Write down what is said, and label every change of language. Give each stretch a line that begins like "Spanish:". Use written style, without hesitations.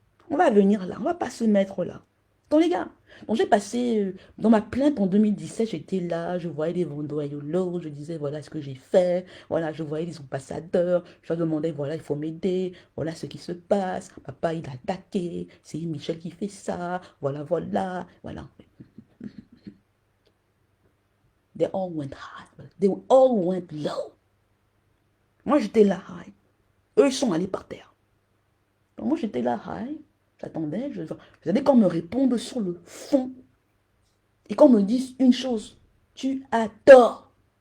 French: On va venir là, on va pas se mettre là. Donc les gars, donc j'ai passé, dans ma plainte en 2017, j'étais là, je voyais les Vondoyolo, je disais voilà ce que j'ai fait, voilà, je voyais les ambassadeurs, je leur demandais voilà, il faut m'aider, voilà ce qui se passe, papa il a attaqué, c'est Michel qui fait ça, voilà, voilà, voilà.
English: They all went high, they all went low.
French: Moi j'étais là high, eux ils sont allés par terre. Donc moi j'étais là high, j'attendais, j'attendais qu'on me réponde sur le fond. Et qu'on me dise une chose, tu as tort.